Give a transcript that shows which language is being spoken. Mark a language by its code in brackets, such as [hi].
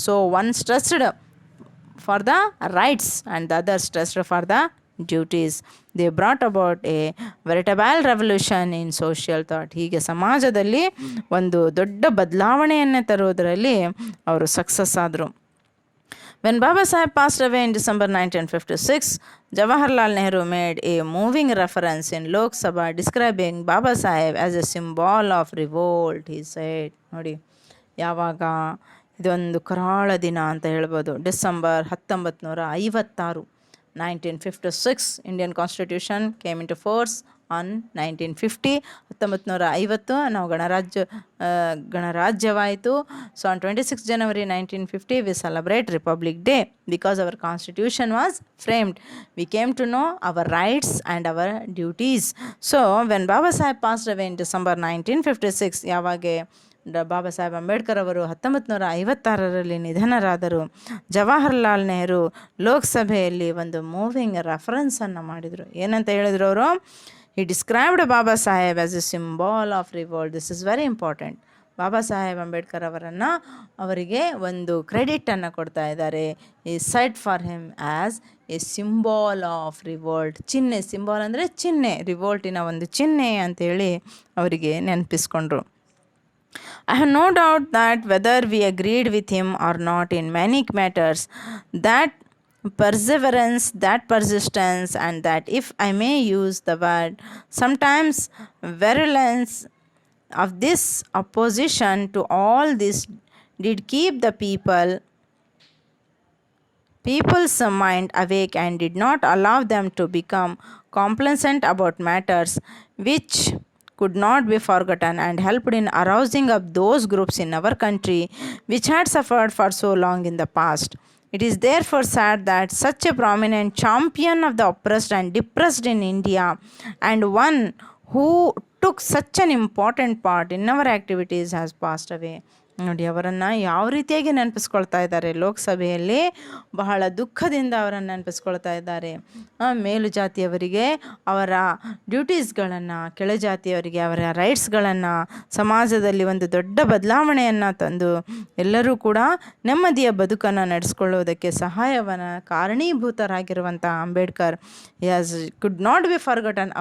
[en] So one stressed for the rights and the other stressed for the duties. They brought about a veritable revolution in social thought. [kn] ಹೀಗೆ ಸಮಾಜದಲ್ಲಿ ಒಂದು ದೊಡ್ಡ ಬದಲಾವಣೆಯನ್ನು ತರುವುದರಲ್ಲಿ ಅವರು success ಆದರು. [en] When Baba Saheb passed away in December 1956, Jawaharlal Nehru made a moving reference in Lok Sabha describing Baba Saheb as a symbol of revolt. He said, [kn] ನೋಡಿ, ಯಾವಾಗ ಇದೊಂದು ಕರಾಳ ದಿನ ಅಂತ ಹೇಳ್ಬೋದು, [en] December 1956, 1956 Indian constitution came into force on 1950. [kn] 1950 ನಾವು ಗಣರಾಜ್ಯವಾಯಿತು. [en] So on 26 January 1950 we celebrate republic day because our constitution was framed. We came to know our rights and our duties. So when Baba Saheb passed away in December 1956, [kn] ಯಾವಾಗ ಬಾಬಾ ಸಾಹೇಬ್ ಅಂಬೇಡ್ಕರ್ ಅವರು 1956ರಲ್ಲಿ ನಿಧನರಾದರು, ಜವಾಹರ್ಲಾಲ್ ನೆಹರು ಲೋಕಸಭೆಯಲ್ಲಿ ಒಂದು moving ರೆಫರೆನ್ಸನ್ನು ಮಾಡಿದರು. ಏನಂತ ಹೇಳಿದರು ಅವರು? [en] He described Baba Saheb as a symbol of revolt. This is very important. [kn] Baba Saheb Ambedkar ಅವರಿಗೆ ಒಂದು ಕ್ರೆಡಿಟನ್ನು ಕೊಡ್ತಾ ಇದ್ದಾರೆ. [en] ಈ set for him as a symbol of revolt. [kn] ಚಿಹ್ನೆ, ಸಿಂಬಾಲ್ ಅಂದರೆ ಚಿಹ್ನೆ, ರಿವೋಲ್ಟಿನ ಒಂದು ಚಿಹ್ನೆ ಅಂತೇಳಿ ಅವರಿಗೆ ನೆನಪಿಸ್ಕೊಂಡ್ರು. [en] I have no doubt that whether we agreed with him or not in many matters, that perseverance, that persistence, and that, if I may use the word, sometimes virulence of this opposition to all this did keep the people's mind awake and did not allow them to become complacent about matters which could not be forgotten, and helped in arousing up those groups in our country which had suffered for so long in the past. It is therefore sad that such a prominent champion of the oppressed and depressed in India, and one who took such an important part in our activities, has passed away. [kn] ನೋಡಿ, ಅವರನ್ನು ಯಾವ ರೀತಿಯಾಗಿ ನೆನಪಿಸ್ಕೊಳ್ತಾ ಇದ್ದಾರೆ, ಲೋಕಸಭೆಯಲ್ಲಿ ಬಹಳ ದುಃಖದಿಂದ ಅವರನ್ನು ನೆನಪಿಸ್ಕೊಳ್ತಾ ಇದ್ದಾರೆ. ಮೇಲು ಜಾತಿಯವರಿಗೆ ಅವರ ಡ್ಯೂಟೀಸ್ಗಳನ್ನು, ಕೆಳಜಾತಿಯವರಿಗೆ ಅವರ ರೈಟ್ಸ್ಗಳನ್ನು, ಸಮಾಜದಲ್ಲಿ ಒಂದು ದೊಡ್ಡ ಬದಲಾವಣೆಯನ್ನು ತಂದು ಎಲ್ಲರೂ ಕೂಡ ನೆಮ್ಮದಿಯ ಬದುಕನ್ನು ನಡೆಸ್ಕೊಳ್ಳೋದಕ್ಕೆ ಸಹಾಯವನ್ನು ಕಾರಣೀಭೂತರಾಗಿರುವಂಥ Ambedkar [en] Could not be forgotten.